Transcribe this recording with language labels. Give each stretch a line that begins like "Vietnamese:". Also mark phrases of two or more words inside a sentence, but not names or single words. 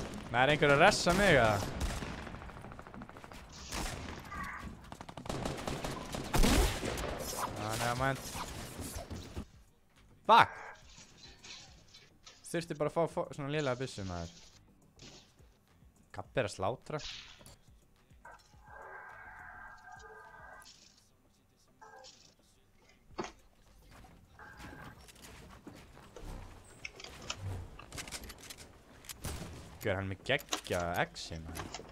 Icelandic: Það er einhver að ressa mig eða?
English: Never mind. Fuck!
Icelandic: Þurfti bara að fá svona lélega byssu maður. Kappi er að slátra. Gjör hann með geggja exi maður.